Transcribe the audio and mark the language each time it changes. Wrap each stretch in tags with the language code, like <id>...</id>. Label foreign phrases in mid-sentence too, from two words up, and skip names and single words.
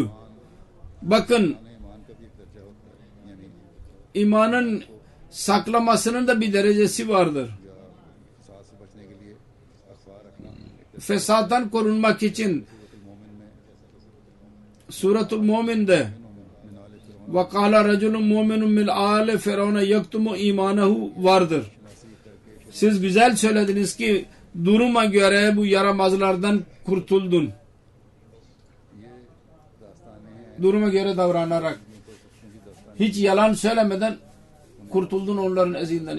<tr>Bakın, imanın saklamasının da bir derecesi vardır. Fesattan korunmak için Suratul Mu'min'de</tr> <ar>وَقَالَ رَجُلٌ مُؤْمِنٌ مِنْ آلِ فِرَوْنَ يَكْتُمُ اِيمَانَهُ vardır.</ar> <tr>Siz güzel söylediniz ki duruma göre bu yaramazlardan kurtuldun. Duruma göre davranarak hiç yalan söylemeden kurtuldun onların ezinden.</tr>